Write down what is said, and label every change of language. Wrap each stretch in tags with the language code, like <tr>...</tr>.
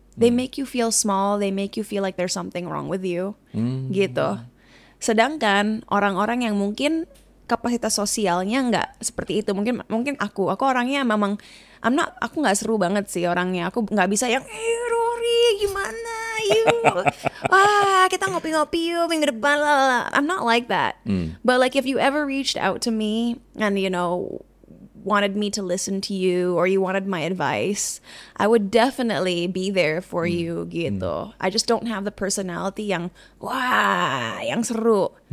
<en>They make you feel small, they make you feel like there's something wrong with you, gitu.</en> <id>Sedangkan orang-orang yang mungkin kapasitas sosialnya nggak seperti itu, mungkin aku orangnya memang aku nggak seru banget sih orangnya, aku nggak bisa yang Rory gimana yuk, wah kita ngopi-ngopi yuk minggu depan lah.</id> <en>I'm not like that. But like if you ever reached out to me and you know wanted me to listen to you or you wanted my advice, I would definitely be there for you gitu. I just don't have the personality</en> <id>yang wah yang seru.</id>